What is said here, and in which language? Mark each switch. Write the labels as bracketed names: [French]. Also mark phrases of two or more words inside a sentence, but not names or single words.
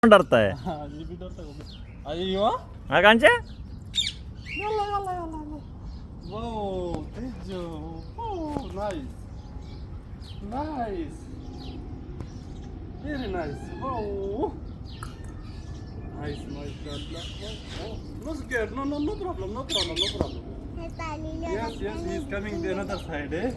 [Marathi] डरताय मी बी डरतो का? अय्यो हा कांचे [Arabic] يلا يلا يلا يلا. [English] Wow, Tejo. Oh, nice. Nice. Very nice. Wow. Nice, mashallah. Oh, no scared. No, no, no problem. No problem. No problem. Yes, yes, he is coming the another side, eh?